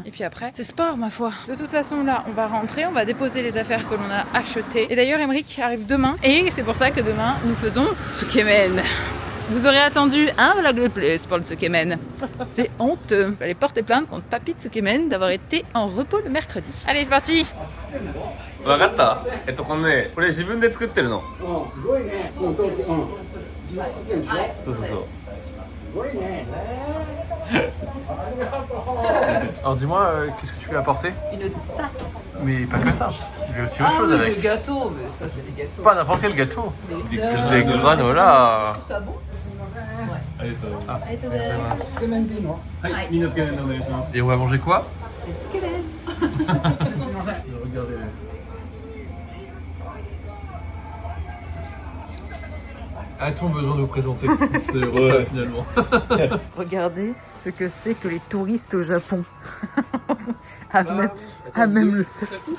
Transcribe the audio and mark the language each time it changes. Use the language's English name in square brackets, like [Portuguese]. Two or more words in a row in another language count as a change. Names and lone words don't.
[French] Et puis après c'est sport ma foi. De toute façon là on va rentrer, on va déposer les affaires que l'on a achetées. Et d'ailleurs Emric arrive demain et c'est pour ça que demain nous faisons Tsukemen. Vous aurez attendu un vlog de plus pour le Tsukemen. C'est honteux. J'allais porter plainte contre Papy Tsukemen d'avoir été en repos le mercredi. Allez c'est parti. [Japanese] わかった。このね、これ自分で作ってるの。すごいね。自分作ってるんでしょ。そうそうそう。すごいね。 [French] Alors dis-moi, qu'est-ce que tu lui as apporté? Une tasse. Mais pas que ça, il y a aussi autre chose avec. Des gâteaux, mais ça c'est des gâteaux. Pas n'importe quel gâteau. Des granola. Ça bon? [Japanese] ありがとう。 [French] Ah, [Japanese] ありがとうございます。つけ麺でいいの？はい、みんなつけ麺でお願いします。 [French] et on va manger quoi? [Japanese] つけ麺。すみません。 [French] Regardez. A-t-on besoin de vous présenter? C'est vrai finalement. Regardez ce que c'est que les touristes au Japon. Même le seul.